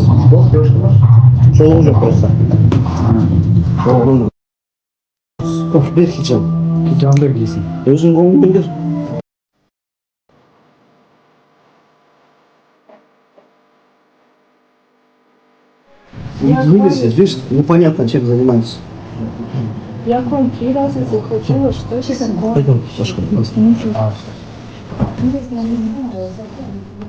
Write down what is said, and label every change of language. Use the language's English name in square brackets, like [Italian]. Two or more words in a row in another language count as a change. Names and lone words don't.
[Kazakh] Жолу жоқ просто. Жолу жоқ. Of, бер хиджаб. Хиджабын бер дейсің. Өзің қолыңмен бер. [Russian] Уединились, видишь, непонятно, чем занимаются. Я к вам 3 раза заходила, что это такое? Пойдем, Сашка, Не знаю.